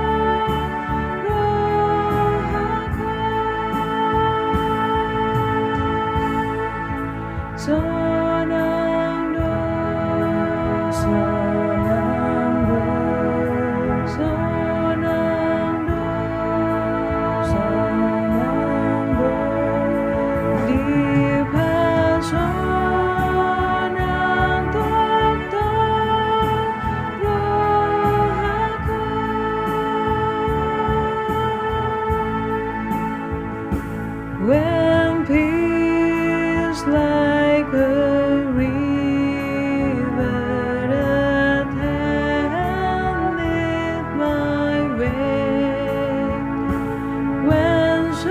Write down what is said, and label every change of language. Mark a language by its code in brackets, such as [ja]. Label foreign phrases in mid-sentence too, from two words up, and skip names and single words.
[bbc] rohaku sonang do sonang do sonang do sonang do di pasonan tokto rohaku. [en] When peace like a river attended my way, when